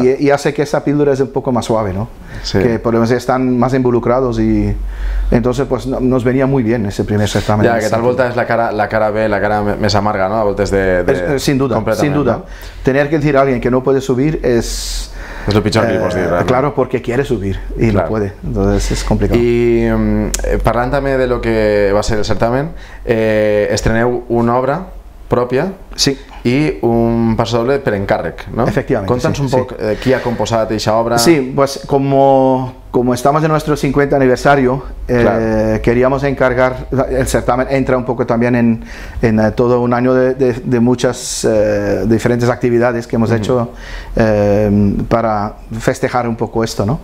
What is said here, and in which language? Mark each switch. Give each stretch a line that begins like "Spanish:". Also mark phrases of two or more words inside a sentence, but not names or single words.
Spanish: y hace que esa píldora es un poco más suave, ¿no? Sí. Que por lo menos están más involucrados y entonces pues nos venía muy bien ese primer certamen. Ya, que
Catalan: tal volta
Spanish: es la cara B, la cara más amarga, ¿no?
Catalan: A voltes
Spanish: sin duda, ¿no? Tener que decir a alguien que no puede subir es...
Catalan: Es lo pitjor que li pots dir, ¿no?
Spanish: Claro, porque quiere subir y claro. No puede, entonces es complicado.
Catalan: Y parlant també de lo que va ser el certamen, estreneu una obra pròpia Sí. I un pasodoble per encàrrec, no? Efectivament. Conta'ns un poc qui ha composat aquesta obra.
Spanish: Sí, pues como estamos en nuestro 50 aniversario, queríamos encargar, el certamen entra un poco también en todo un año de muchas diferentes actividades que hemos hecho para festejar un poco esto, ¿no?